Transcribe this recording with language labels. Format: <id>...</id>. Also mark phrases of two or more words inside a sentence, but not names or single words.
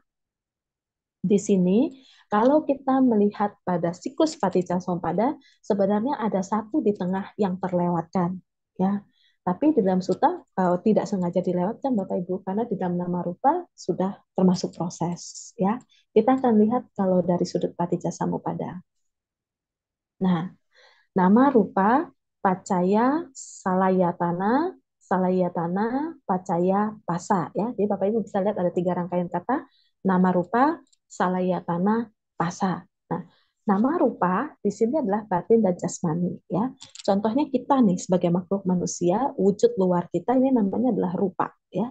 <id>Di sini kalau kita melihat pada siklus Paticcasamuppada sebenarnya ada satu di tengah yang terlewatkan ya. Tapi di dalam suta tidak sengaja dilewatkan Bapak Ibu karena di dalam</id> <pi>nama rupa</pi> <id>sudah termasuk proses ya. Kita akan lihat kalau dari sudut Paticcasamuppada.</id> <pi>Nah, nama rupa pacaya salayatana salayatana pacaya pasa ya.</pi> <id>Jadi Bapak Ibu bisa lihat ada 3 rangkaian kata</id> <pi>nama rupa salayatana pasa.</pi> <id>Nah,</id> <pi>nama rupa</pi> <id>di sini adalah batin dan jasmani ya. Contohnya kita nih sebagai makhluk manusia, wujud luar kita ini namanya adalah rupa ya.</id>